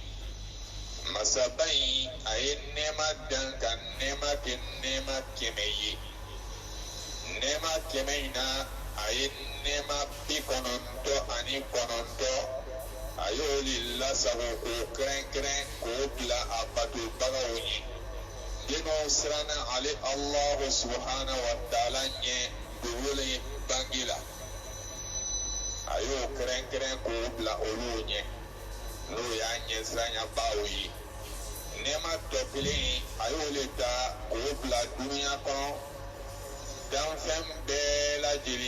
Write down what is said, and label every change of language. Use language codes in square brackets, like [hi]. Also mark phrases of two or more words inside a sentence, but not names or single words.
[bm] Masaba in a ye nɛɛma dan ka nɛɛma kɛ nɛɛma 100 ye. Nɛɛma 100 in na a ye nɛɛma 99 a y'olu lasago k'o kɛrɛnkɛrɛn k'o bila a batobagaw ye. Denw siranna ale [ar] الله سبحانه وتعالى [bm] ɲɛ dogolen bangi la. A y'o kɛrɛnkɛrɛn k'o bila olu ɲɛ n'o y'a ɲɛsiranɲɛbaaw ye. Nɛɛma tɔ kelen a y'olu ta k'o bila dunuya kɔnɔ danfɛn bɛɛ lajɛlen.